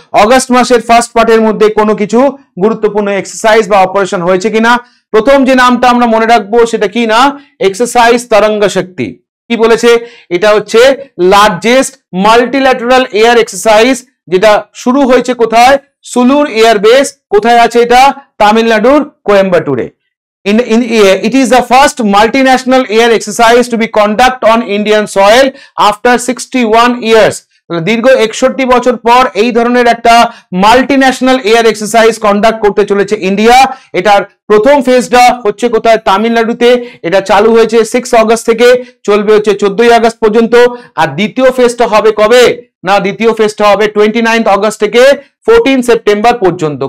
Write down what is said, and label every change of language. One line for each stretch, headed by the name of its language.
Bangla: August মাসের first পার্টের মধ্যে কোনো কিছু গুরুত্বপূর্ণ এক্সারসাইজ বা অপারেশন হয়েছে কিনা। প্রথম যে নামটা আমরা মনে রাখবো সেটা কি না, এক্সারসাইজ তরঙ্গ শক্তি। কি বলেছে, এটা হচ্ছে লার্জেস্ট মাল্টিল্যাটারাল এয়ার এক্সারসাইজ, যেটা শুরু হয়েছে কোথায়, সুলুর এয়ার বেস। কোথায় আছে এটা, তামিলনাড়ুর কোয়েম্বাটুরে।
English: It is the first multinational air exercise to be conducted on Indian soil after 61 years.
Bangla: দীর্ঘ 61 বছর পর এই ধরনের একটা মাল্টিন্যাশনাল এয়ার এক্সারসাইজ কন্ডাক্ট করতে চলেছে ইন্ডিয়া। এটার প্রথম ফেজটা হচ্ছে কোথায়, তামিলনাড়ুতে। এটা চালু হয়েছে 6 অগস্ট থেকে, চলবে হচ্ছে 14 আগস্ট পর্যন্ত। আর দ্বিতীয় ফেজটা হবে কবে, না দ্বিতীয় ফেজটা হবে 29 অগস্ট থেকে 14 সেপ্টেম্বর পর্যন্ত।